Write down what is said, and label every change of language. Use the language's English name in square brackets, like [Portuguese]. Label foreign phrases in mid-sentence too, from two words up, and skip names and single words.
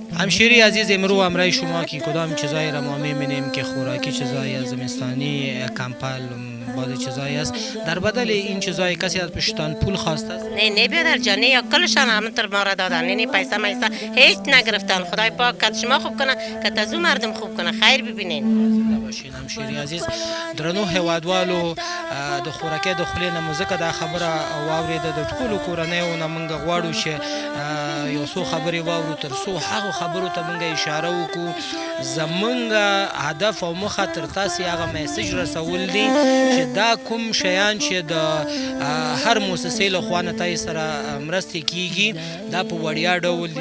[Persian] همشیری عزیز، امرو امرای شما که کدام چیزایی را ما میبینیم که خوراکی چیزایی زمستانی کمپل بعضی چیزایی است، در بدل این چیزایی کسی از پشتان پول خواسته است؟ نه بیادر جان، یا کلشان همونطور ما را دادن، نه پیسه میسه هیچ نگرفتن. خدای پاک کت شما خوب کنه، کت از مردم خوب کنه، خیر ببینین. باشین همشیری عزیز. [Pashto] درنو هیوادوالو د خوراکي د خولې نه مو ځکه دا خبره واورېده، د ټولو کورنیو نه موږ غواړو چې یو څو خبرې واورو، تر څو هغو خبرو ته موږ اشاره وکړو. زموږ هدف او موخه تر تاسې هغه میسج رسول دي چې دا کوم شیان چې د هر مؤسسې له خوا نه تاسې سره مرستې کېږي دا په وړیا ډول دي.